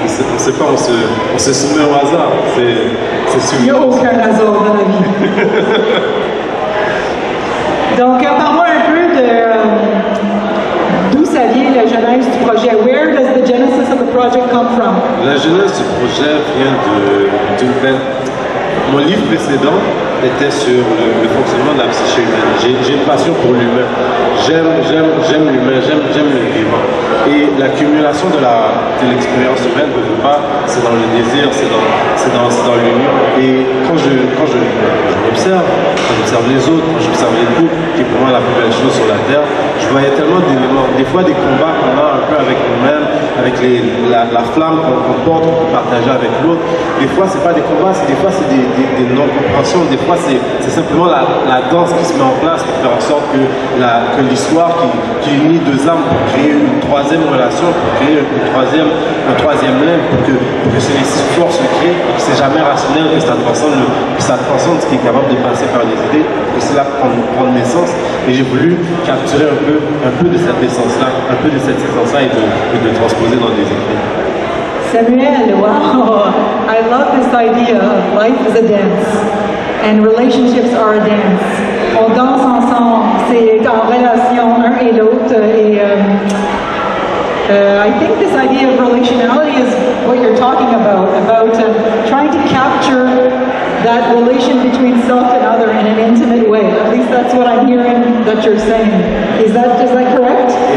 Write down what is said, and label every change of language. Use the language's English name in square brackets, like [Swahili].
[French] On ne sait pas, on se soumet au hasard. Il n'y a aucun hasard dans la vie. Donc, parle-moi un peu de d'où ça vient la genèse du projet. [English] Where does the genesis of the project come from? [French] La genèse du projet vient d'une peine. Mon livre précédent était sur le fonctionnement de la psyché humaine. J'ai une passion pour l'humain. J'aime l'humain, j'aime le vivant. Et l'accumulation de l'expérience humaine, je ne veux pas, c'est dans le désir, c'est dans l'union. Et quand j'observe les autres, quand j'observe les couples, qui est pour moi la plus belle chose sur la Terre, je voyais tellement d'éléments, des fois des combats qu'on a un peu avec nous-mêmes, avec la flamme qu'on porte, qu'on peut partager avec l'autre. Des fois, c'est pas des combats, des fois c'est des non-compréhensions, des fois c'est simplement la danse qui se met en place pour faire en sorte que l'histoire qui unit deux âmes pour créer une troisième relation, pour créer un troisième lien, pour que ces histoires se créent, que c'est jamais rationnel, que ça transcende ce qui est capable de passer par les idées, que cela prendre naissance. Et j'ai voulu capturer un peu de cette essence-là, un peu de cette essence-là et de transposer dans des écrits. [English] Samuel, wow, I love this idea of life is a dance and relationships are a dance. [French] On danse ensemble, c'est en relation un et l'autre. [English] Et I think this idea of relationality is what you're talking about trying to capture that relation between self and other in an intimate way. At least that's what I'm hearing that you're saying. Is that correct?